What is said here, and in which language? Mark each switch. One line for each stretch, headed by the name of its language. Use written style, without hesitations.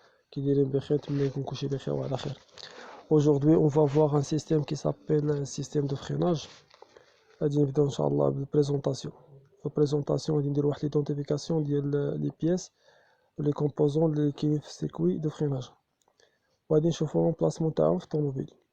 Arabic: كي دايرين بخير؟ نتمنى يكون كلشي بخير وعلى خير.
French: Aujourd'hui on va voir un système qui s'appelle un système de freinage.
Arabic: غادي نبداو ان شاء الله بالبريزونطاسيون. في البريزونطاسيون غادي ندير واحد ليدونتيفيكاسيون ديال لي بيس ولي كومبوزون اللي كاينين في السيركوي دو فريناج، وغادي نشوفو لومبلاسمون تاعهم في الطوموبيل.